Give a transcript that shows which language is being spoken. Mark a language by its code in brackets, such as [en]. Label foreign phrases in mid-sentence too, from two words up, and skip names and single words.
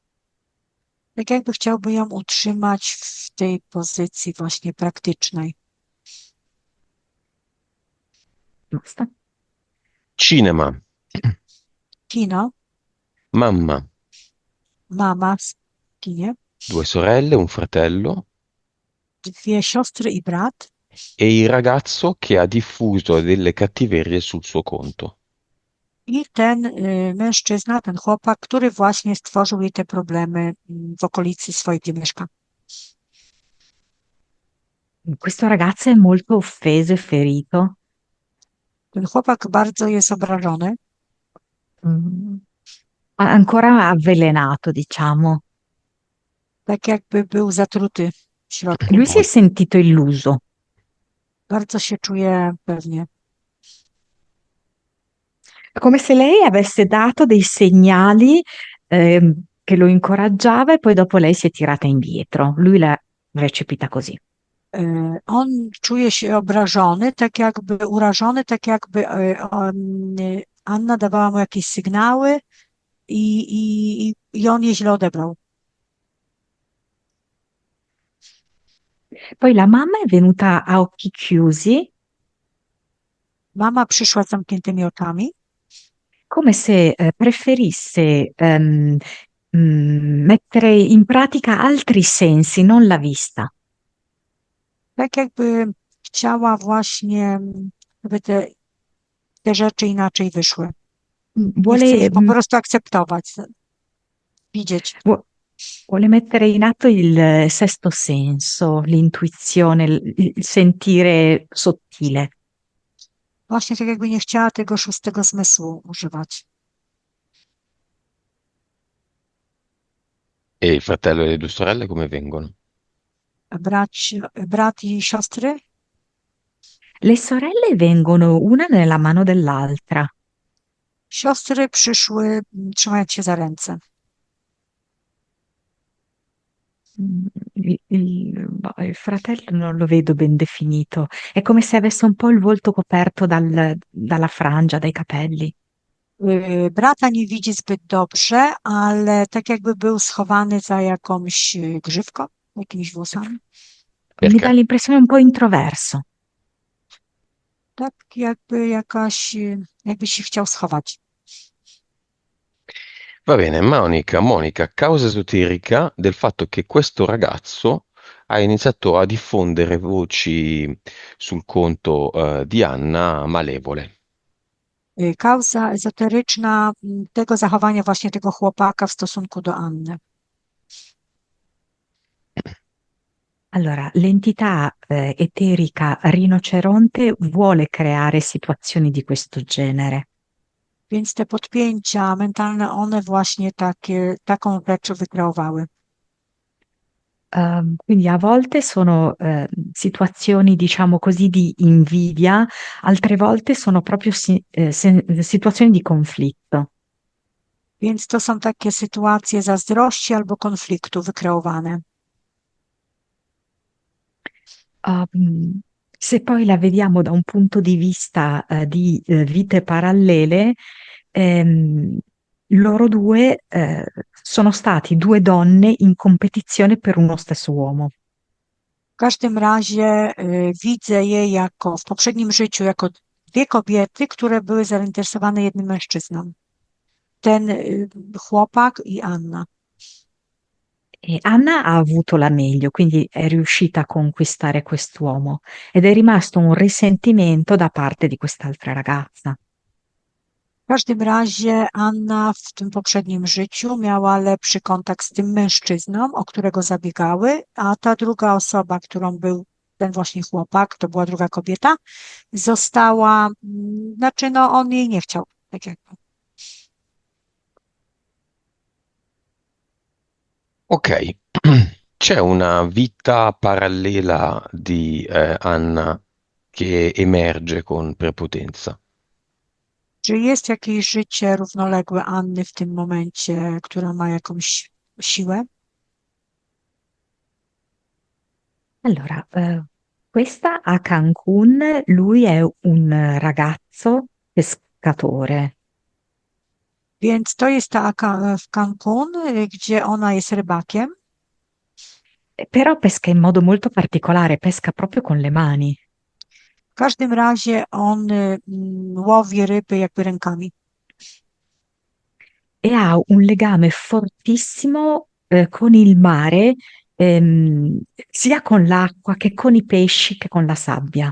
[pl] tak jakby chciałby ją utrzymać w tej pozycji właśnie praktycznej. [it] Basta. Cinema, [pl] Kino, [it] mamma, [pl] mama w kinie, [it] 2 sorelle, un fratello [pl] 2 siostry i brat [it] e il ragazzo che ha diffuso delle cattiverie sul suo conto. [pl] i ten mężczyzna, ten chłopak, który właśnie stworzył jej te problemy w okolicy swojej, gdzie mieszka. [it] Questo ragazzo è molto offeso e ferito. [pl] Ten chłopak bardzo jest obrażony, Mm. [it] Ancora avvelenato, diciamo. [pl] tak jakby był zatruty w środku. [it] Lui si è sentito illuso. [pl] Bardzo się czuje pewnie. [it] Come se lei avesse dato dei segnali che lo incoraggiava e poi dopo lei si è tirata indietro. Lui l'ha recepita così. [pl] On czuje się obrażony, tak jakby urażony, tak jakby Anna dawała mu jakieś sygnały i on je źle odebrał. [it] Poi la mamma è venuta a occhi chiusi, [pl] Mama przyszła z zamkniętymi oczami, [it] come se preferisse mettere in pratica altri sensi, non la vista. [pl] tak jakby chciała właśnie, żeby te rzeczy inaczej wyszły. Nie chce [it] Vuole, [pl] ich po prostu akceptować, widzieć. [it] vuole mettere in atto il sesto senso, l'intuizione, il sentire sottile. [pl] Właśnie tak jakby nie chciała tego 6. zmysłu używać. [it] E il fratello e le 2 sorelle come vengono? [pl] Brat i siostry? [it] Le sorelle vengono una nella mano dell'altra. [pl] Siostry przyszły trzymając się za ręce. [it] Il fratello non lo vedo ben definito, è come se avesse un po' il volto coperto dalla frangia, dai capelli. [pl] Brata nie widzi zbyt dobrze, ale tak jakby był schowany za jakąś grzywką, jakimiś włosami. [it] Mi Perché? dà l'impressione un po' introverso. [pl] Tak jakby się chciał schować. [it] Va bene, Monica, causa esoterica del fatto che questo ragazzo ha iniziato a diffondere voci sul conto di Anna malevole. [pl] Kauza ezoteryczna tego zachowania właśnie tego chłopaka w stosunku do Anny. [it] Allora, l'entità eterica rinoceronte vuole creare situazioni di questo genere. [pl] Więc te podpięcia mentalne, one właśnie taką rzecz wykreowały. [it] Quindi a volte sono situazioni, diciamo così, di invidia, altre volte sono proprio situazioni di conflitto. [pl] Więc to są takie sytuacje zazdrości albo konfliktu wykreowane. [it] Se poi la vediamo da un punto di vista di vite parallele, loro due sono stati 2 donne in competizione per uno stesso uomo. [pl] W każdym razie widzę je w poprzednim życiu jako 2 kobiety, które były zainteresowane jednym mężczyzną. Ten chłopak i Anna. [it] E Anna ha avuto la meglio, quindi è riuscita a conquistare quest'uomo ed è rimasto un risentimento da parte di quest'altra ragazza. [pl] W każdym razie Anna w tym poprzednim życiu miała lepszy kontakt z tym mężczyzną, o którego zabiegały, a ta druga osoba, którą był ten właśnie chłopak, to była druga kobieta, została, znaczy no on jej nie chciał, tak jakby. [it] Ok, c'è una vita parallela di Anna che emerge con prepotenza. [pl] Czy jest jakieś życie równoległe Anny w tym momencie, która ma jakąś siłę? [it] Allora, questa a Cancun, lui è un ragazzo pescatore, [pl] Więc to jest ta w Cancun, gdzie ona jest rybakiem. [it] però pesca in modo molto particolare, pesca proprio con le mani [pl] W każdym razie on łowi ryby jakby rękami. [it] e ha un legame fortissimo, con il mare, sia con l'acqua che con i pesci che con la sabbia.